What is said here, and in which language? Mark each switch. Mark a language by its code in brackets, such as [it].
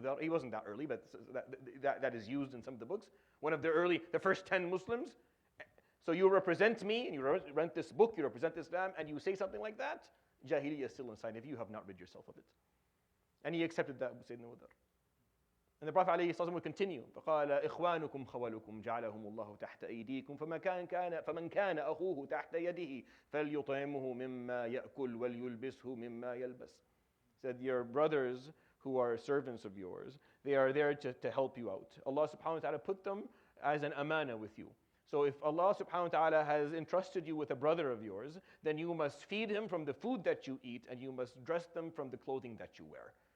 [en] He wasn't that early, but that is used in some of the books. One of the first 10 Muslims. So you represent me, and you represent this book, you represent Islam, and you say something like that, Jahiliyyah is still inside of you, you have not rid yourself of it. And he accepted that, Sayyidina Abu Dharr. And the Prophet ﷺ would continue. [ar] فقال إخوانكم خولكم جعلهم الله تحت أيديكم فمن كان أخوه تحت يده فليطعمه مما يأكل وليلبسه مما يلبس. [en] Said, your brothers who are servants of yours, they are there to help you out. Allah subhanahu wa ta'ala put them as an amana with you. So if Allah subhanahu wa ta'ala has entrusted you with a brother of yours, then you must feed him from the food that you eat, and you must dress them from the clothing that you wear.